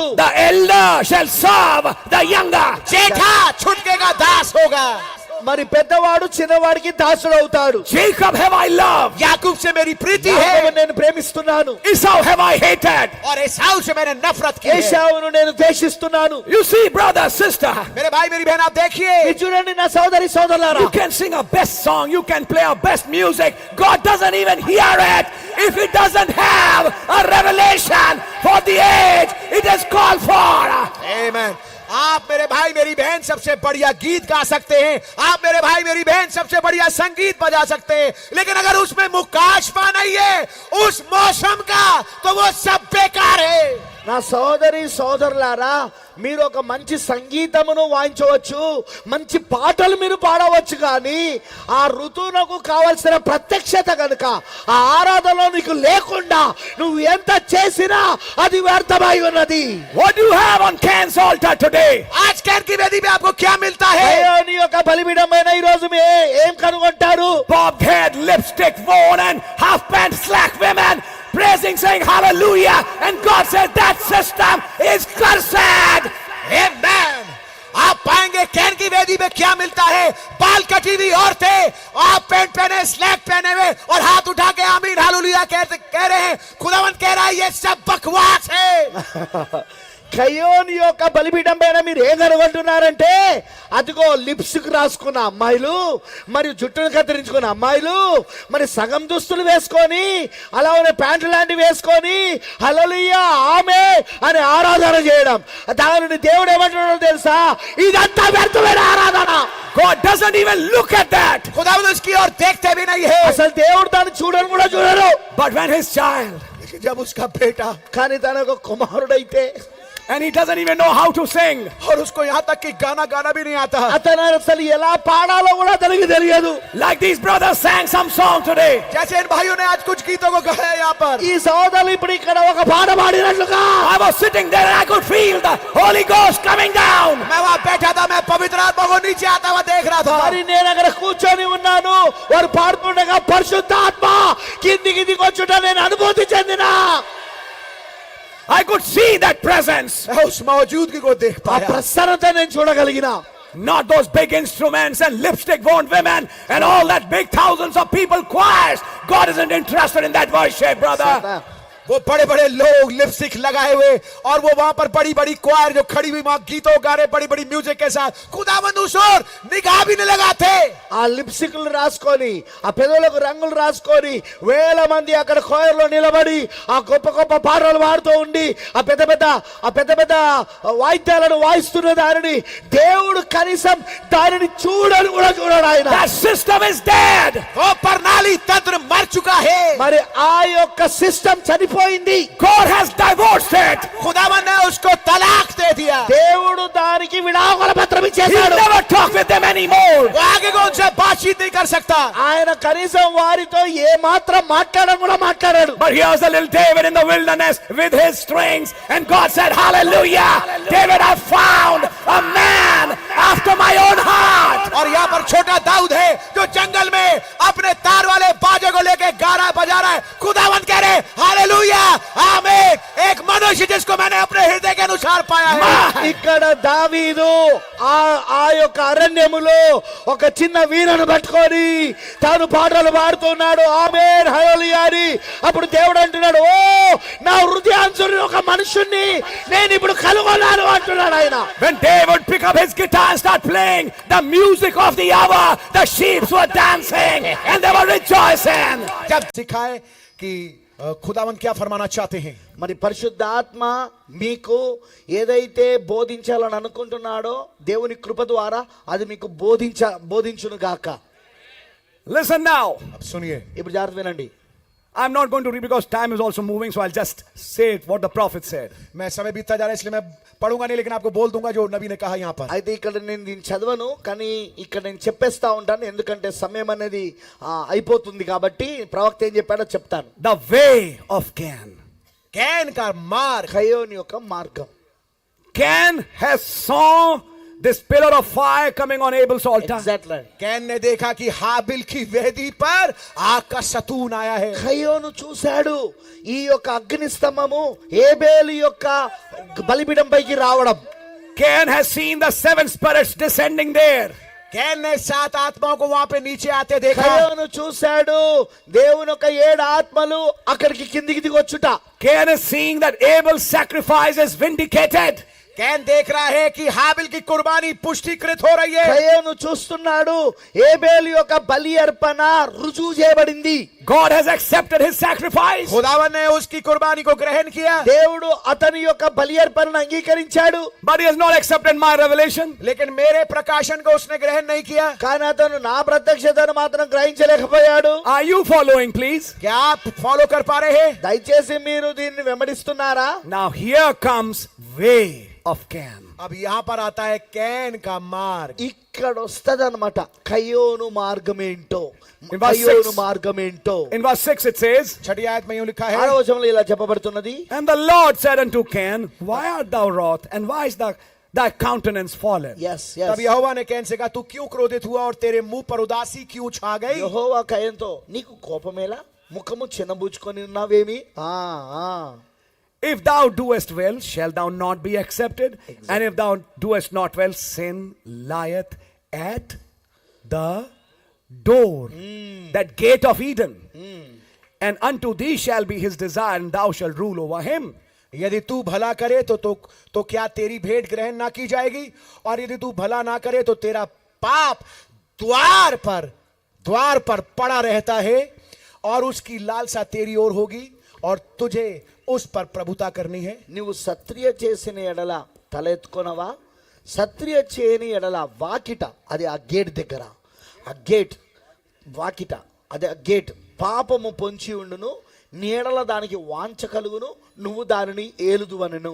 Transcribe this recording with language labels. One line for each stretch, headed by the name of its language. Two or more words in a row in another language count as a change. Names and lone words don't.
English: the elder shall serve the younger.
Hindi: जेठा छुटके का दास होगा.
Telugu: మరి పెద్దవాడు చిన్నవాడికి దాసుడు అవుతాడు.
English: Jacob have I loved.
Hindi: याकूब से मेरी प्रीति
Telugu: యాకోబును
Hindi: है
Telugu: నేను ప్రేమిస్తున్నాను,
English: Esau have I hated.
Hindi: और एसाव से मैंने नफरत की है.
Telugu: ఏశావును నేను ద్వేషిస్తున్నాను.
English: You see, brother, sister,
Hindi: मेरे भाई मेरी बहन आप देखिए,
Telugu: ఇది చూడండి నా సోదరి సోదరులారా,
English: you can sing a best song, you can play our best music. God doesn't even hear it if it doesn't have a revelation for the age it is called for.
Hindi: आमेन. आप मेरे भाई मेरी बहन सबसे बढ़िया गीत गा सकते हैं, आप मेरे भाई मेरी बहन सबसे बढ़िया संगीत बजा सकते हैं, लेकिन अगर उसमें मुकाशफा नहीं है उस मौसम का, तो वो सब बेकार है.
Telugu: నా సోదరి సోదరులారా, మీరు ఒక మంచి సంగీతమును వాయించవచ్చు, మంచి పాటలు మీరు పాడవచ్చు, కానీ ఆ ఋతువునకు కావలసిన ప్రత్యక్షత కనుక ఆ ఆరాధనలో నీకు లేకుండా నువ్వు ఎంత చేసినా అది వ్యర్థమై ఉన్నది.
English: What do you have on Cain's altar today?
Hindi: आज कैन की वेदी में आपको क्या मिलता है?
Telugu: నీ యొక్క బలిపీఠమైన ఈ రోజు ఏం కనుగొంటారు?
English: Bobbed head, lipstick worn, and half pant slack women praising, saying hallelujah, and God said that system is cursed. Amen.
Hindi: आप पाएंगे कैन की वेदी में क्या मिलता है? बाल कटी हुई औरतें, आप पैंट पहने, स्लैक पहने हुए और हाथ उठा के आमीन हालेलुया कह रहे हैं. खुदावंद कह रहा है ये सब बकवास है.
Telugu: కయోని యొక్క బలిపీఠం పైన మీరు ఏం కనుగొంటున్నారంటే అదిగో లిప్స్టిక్ రాసుకున్న అమ్మాయిలు, మరియు జుట్టును కత్తిరించుకున్న అమ్మాయిలు, మరి సగం దుస్తులు వేసుకొని అలానే ప్యాంటు లాంటివి వేసుకొని హల్లెలూయా ఆమె అని ఆరాధన చేయడం. దానిని దేవుడు ఏమంటున్నాడో తెలుసా? ఇదంతా వ్యర్థమైన ఆరాధన.
English: God doesn't even look at that.
Hindi: खुदावंद उसकी ओर देखते भी नहीं है.
Telugu: అసలు దేవుడు దాన్ని చూడను కూడా చూడరు.
English: But when his child,
Hindi: लेकिन जब उसका बेटा,
Telugu: కానీ తన యొక్క కుమారుడైతే
English: and he doesn't even know how to sing,
Hindi: और उसको यहाँ तक कि गाना गाना भी नहीं आता,
Telugu: అతను అసలు ఎలా పాడాలో కూడా అతనికి తెలియదు.
English: like these brothers sang some song today.
Hindi: जैसे इन भाइयों ने आज कुछ गीतों को गाया यहाँ पर.
Telugu: ఈ సోదరులు ఇప్పుడు ఇక్కడ ఒక పాట పాడినట్లుగా
English: I was sitting there and I could feel the Holy Ghost coming down.
Hindi: मैं वहाँ बैठा था, मैं पवित्र आत्मा को नीचे आता हुआ देख रहा था.
Telugu: మరి నేను అక్కడ కూర్చొని ఉన్నాను. వారు పాడుతుండగా పరిశుద్ధాత్మ కిందికి దిగొచ్చుట నేను అనుభూతి చెందినా.
English: I could see that presence.
Hindi: मैं उस मौजूदगी को देख
Telugu: ఆ
Hindi: पाया.
Telugu: ప్రసన్నత నేను చూడగలిగిన.
English: Not those big instruments and lipstick-worn women and all that big thousands of people choirs. God isn't interested in that worship, brother.
Hindi: वो बड़े बड़े लोग लिपस्टिक लगाए हुए और वो वहां पर बड़ी बड़ी क्वायर जो खड़ी हुई वहां गीतों गा रहे बड़ी बड़ी म्यूजिक के साथ, खुदावंद उस ओर निगाह भी नहीं लगाते.
Telugu: ఆ లిప్స్టిక్లు రాసుకొని ఆ పెదవులకు రంగులు రాసుకొని వేల మంది అక్కడ కోయర్లో నిలబడి ఆ గొప్ప గొప్ప పాటలు పాడుతూ ఉండి ఆ పెద్ద పెద్ద వాయిద్యాలను వాయిస్తున్న దానిని దేవుడు కనీసం దానిని చూడని కూడా చూడడు ఆయన.
English: That system is dead.
Hindi: वो प्रणाली तंत्र मर चुका है.
Telugu: మరి ఆ యొక్క సిస్టమ్ చనిపోయింది.
English: God has divorced it.
Hindi: खुदावंद ने उसको तलाक दे दिया.
Telugu: దేవుడు దానికి విడాకుల పత్రం
English: He'll
Telugu: ఇచ్చేశాడు.
English: never talk with them anymore.
Hindi: वो आगे को उनसे बातचीत नहीं कर सकता.
Telugu: ఆయన కనీసం వారితో ఏ మాత్రం మాట్లాడడం కూడా మాట్లాడాడు.
English: But here's a little David in the wilderness with his strings, and God said, hallelujah, David, I found a man after my own heart.
Hindi: और यहाँ पर छोटा दाऊद है जो जंगल में अपने तार वाले बाजे को लेके गा रहा है, बजा रहा है. खुदावंद कह रहे हालेलुया आमीन, एक मनुष्य जिसको मैंने अपने हृदय के अनुसार पाया है.
Telugu: ఇక్కడ దావీదు ఆ యొక్క అరణ్యములో ఒక చిన్న వీణను పట్టుకొని తాను పాటలు పాడుతున్నాడు. ఆమేన్ హల్లెలూయా అని. అప్పుడు దేవుడు అంటున్నాడు, ఓ నా హృదయాంచుని ఒక మనుషుణ్ణి నేను ఇప్పుడు కనుగొన్నాను అంటున్నాడు ఆయన.
English: When David would pick up his guitar and start playing the music of the hour, the sheep were dancing and they were rejoicing.
Hindi: जब सिखाए कि खुदावंद क्या फरमाना चाहते हैं.
Telugu: మరి పరిశుద్ధాత్మ మీకు ఏదైతే బోధించాలని అనుకుంటున్నాడో దేవుని కృప ద్వారా అది మీకు బోధించును గాక.
English: Listen now.
Hindi: अब सुनिए,
Telugu: ఇప్పుడు జాగ్రత్త వినండి.
English: I'm not going to read because time is also moving, so I'll just say what the prophet said.
Hindi: मैं समय बीतता जा रहा है इसलिए मैं पढ़ूंगा नहीं, लेकिन आपको बोल दूंगा जो नबी ने कहा यहाँ पर.
Telugu: అయితే ఇక్కడ నేను దీన్ని చదవను, కానీ ఇక్కడ నేను చెప్పేస్తా ఉంటాను ఎందుకంటే సమయం అనేది అయిపోతుంది కాబట్టి ప్రవక్త ఏం చెప్పాడో చెప్తాను.
English: The way of Cain.
Hindi: कैन का मार्ग.
Telugu: కయోని యొక్క మార్గం.
English: Cain has saw this pillar of fire coming on Abel's altar. ఎగ్జాక్ట్లీ.
Hindi: कैन ने देखा कि हाबिल की वेदी पर आग का सतून आया है.
Telugu: కయోను చూశాడు ఈ యొక్క అగ్ని స్తంభము ఏబేలు యొక్క బలిపీఠం పైకి రావడం.
English: Cain has seen the seven spirits descending there.
Hindi: कैन ने 7 आत्माओं को वहां पे नीचे आते देखा.
Telugu: కయోను చూశాడు దేవుని యొక్క 7 ఆత్మలు అక్కడికి కిందికి దిగొచ్చుట.
English: Cain is seeing that Abel's sacrifice is vindicated.
Hindi: कैन देख रहा है कि हाबिल की कुर्बानी पुष्टिकृत हो रही है.
Telugu: కయోను చూస్తున్నాడు ఏబేలు యొక్క బలి అర్పణ రుజువు చేయబడింది.
English: God has accepted his sacrifice.
Hindi: खुदावन ने उसकी कुर्बानी को ग्रहण किया.
Telugu: దేవుడు అతని యొక్క బలి అర్పణను అంగీకరించాడు.
English: But he has not accepted my revelation.
Hindi: लेकिन मेरे प्रकाशन को उसने ग्रहण नहीं किया.
Telugu: కానీ అతను నా ప్రత్యక్షతను మాత్రం గ్రహించలేకపోయాడు.
English: Are you following, please?
Hindi: क्या आप फॉलो कर पा रहे हैं?
Telugu: దయచేసి మీరు దీన్ని వెంబడిస్తున్నారా?
English: Now here comes way of Cain.
Hindi: अब यहाँ पर आता है कैन का मार्ग.
Telugu: ఇక్కడ వస్తది అనమాట కయోను మార్గం ఏంటో.
English: In verse
Telugu: కయోను 6. మార్గం ఏంటో
English: In verse 6 it says,
Hindi: 6ठी आयत में यूं लिखा है.
Telugu: 6వ వచనంలో ఇలా చెప్పబడుతున్నది.
English: and the Lord said unto Cain, why art thou wroth, and why is thy countenance fallen? yes
Hindi: तब यहोवा ने कैन से कहा, तू क्यों क्रोधित हुआ और तेरे मुंह पर उदासी क्यों छा गई?
Telugu: యెహోవా కయోనుతో నీకు కోపమేలా, ముఖము చిన్నబుచ్చుకొని ఉన్నావేమి?
English: If thou doest well, shall thou not be accepted? Exactly. And if thou doest not well, sin lieth at the door, that gate of Eden. And unto thee shall be his desire, and thou shalt rule over him.
Hindi: यदि तू भला करे तो क्या तेरी भेंट ग्रहण ना की जाएगी, और यदि तू भला ना करे तो तेरा पाप द्वार पर पड़ा रहता है, और उसकी लालसा तेरी ओर होगी, और तुझे उस पर प्रभुता करनी है।
Telugu: నువ్వు సత్క్రియ చేసిన ఎడల తల ఎత్తుకొనవా, సత్క్రియ చేయని ఎడల వాకిట, అది ఆ గేట్ దగ్గర, ఆ గేట్ వాకిట, అది ఆ గేట్ పాపము పొంచి ఉండును, నీడల దానికి వాంఛ కలుగును, నువ్వు దానిని ఏలుదువనెను.